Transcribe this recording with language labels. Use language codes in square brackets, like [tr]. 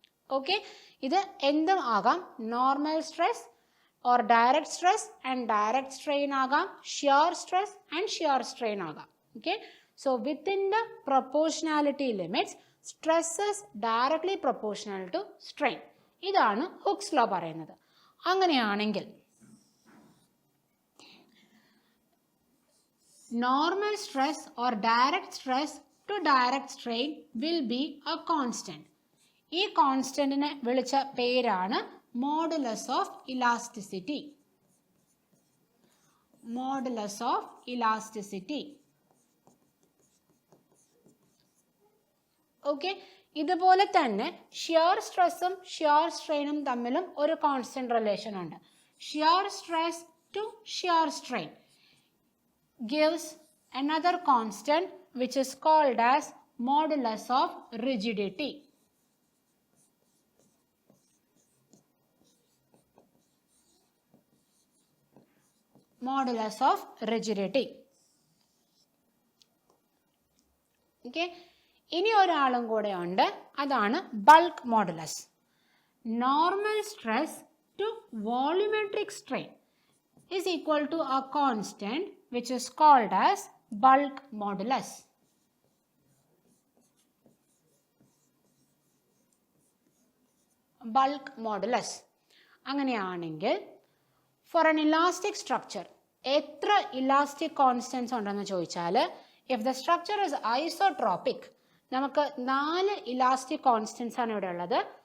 [en] Okay, ഇത് എന്തും ആകാം. Normal stress or direct stress and direct strain ആകാം, shear stress and shear strain ആകാം. Okay, so within the proportionality limits stress is directly proportional to strain. [ml] ഇതാണ് hooks law പറയുന്നത്. [en] അങ്ങനെയാണെങ്കിൽ normal stress or direct stress to direct strain will be a constant. [ml] ഈ കോൺസ്റ്റന്റിനെ വിളിച്ച പേരാണ് modulus of elasticity. [en] Modulus of elasticity. [ml] Okay, ഇതുപോലെ തന്നെ shear സ്ട്രെസ്സും shear സ്ട്രെയിനും തമ്മിലും ഒരു കോൺസ്റ്റന്റ് റിലേഷൻ ഉണ്ട്. [en] Shear stress to shear strain gives another constant which is called as modulus of rigidity. Modulus of rigidity. [ml] Okay, ഇനി ഒരാളും കൂടെ ഉണ്ട്, അതാണ് bulk modulus. [en] Normal stress to volumetric strain is equal to a constant which is called as bulk modulus. Bulk modulus. അങ്ങനെയാണെങ്കിൽ for an elastic structure എത്ര elastic constants [ml] ഉണ്ടെന്ന് ചോദിച്ചാൽ, [en] if the structure is isotropic, നമുക്ക് 4 elastic constants [ml] ആണ് ഇവിടെ ഉള്ളത്.